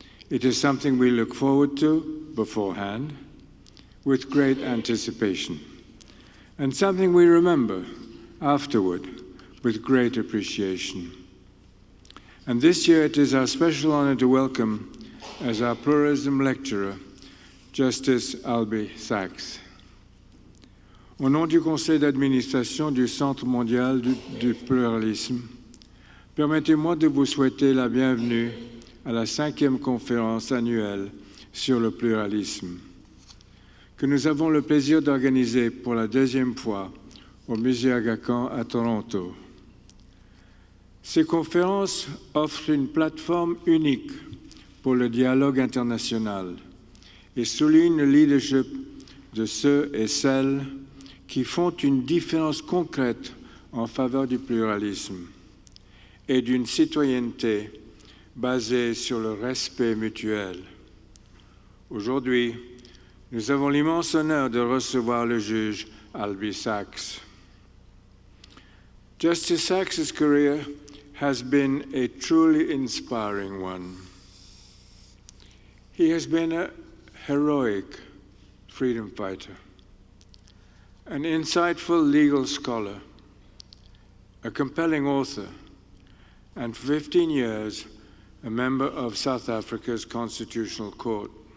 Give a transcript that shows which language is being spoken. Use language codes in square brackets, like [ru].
[en] It is something we look forward to beforehand with great anticipation, and something we remember afterward with great appreciation. And this year it is our special honor to welcome as our pluralism lecturer, Justice Albie Sachs. [fr] Au nom du Conseil d'administration du Centre mondial du pluralisme, permettez-moi de vous souhaiter la bienvenue à la 5e conférence annuelle sur le pluralisme, que nous avons le plaisir d'organiser pour la 2e fois au Musée Aga Khan à Toronto. Ces conférences offrent une plateforme unique pour le dialogue international et soulignent le leadership de ceux et celles qui font une différence concrète en faveur du pluralisme et d'une citoyenneté basée sur le respect mutuel. Aujourd'hui, nous avons l'immense honneur de recevoir le juge Albie Sachs. [en] Justice Sachs's career has been a truly inspiring one. He has been a heroic freedom fighter, an insightful legal scholar, a compelling author, and for 15 years, a member of South Africa's Constitutional Court.